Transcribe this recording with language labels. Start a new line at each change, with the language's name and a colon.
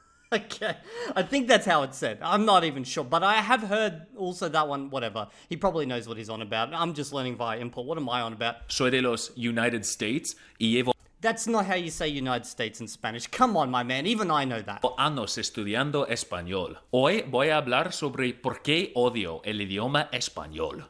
English: Okay, I think that's how it's said. I'm not even sure, but I have heard also that one, whatever. He probably knows what he's on about. I'm just learning via import. What am I on about?
Spanish: Soy de los United States y llevo
English: That's not how you say United States in Spanish. Come on, my man. Even I know that.
Spanish: años estudiando español. Hoy voy a hablar sobre por qué odio el idioma español.